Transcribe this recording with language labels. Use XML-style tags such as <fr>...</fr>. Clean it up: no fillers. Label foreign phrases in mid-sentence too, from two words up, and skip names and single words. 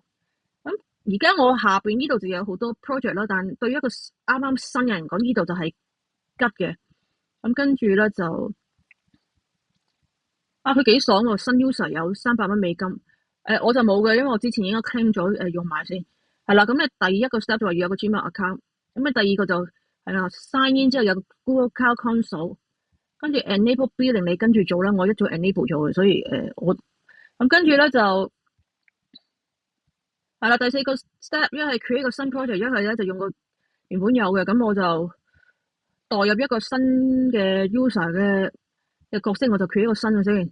<yue>咁而家我下邊呢度就有好多 project 啦，但對於一個啱啱新人講，呢度就係急嘅。咁跟住咧就佢幾爽喎！新 user 有300蚊美金，我就冇嘅，因為我之前應該 claim 咗用埋先。係啦，咁你第一個 step 就話要有個 Gmail account，咁你第二個就係啦</yue> <en>sign in</en> <yue>之後有個 Google Cloud Console，跟住</yue> <en>enable billing</en> <yue>你跟住做啦，我一早 enable 咗嘅，所以我咁跟住咧就係啦，第四個 step 一係 create 個新 project，一係咧就用個原本有嘅，咁我就代入一個新嘅 user 嘅角色，我就 create 一個新嘅先。</yue>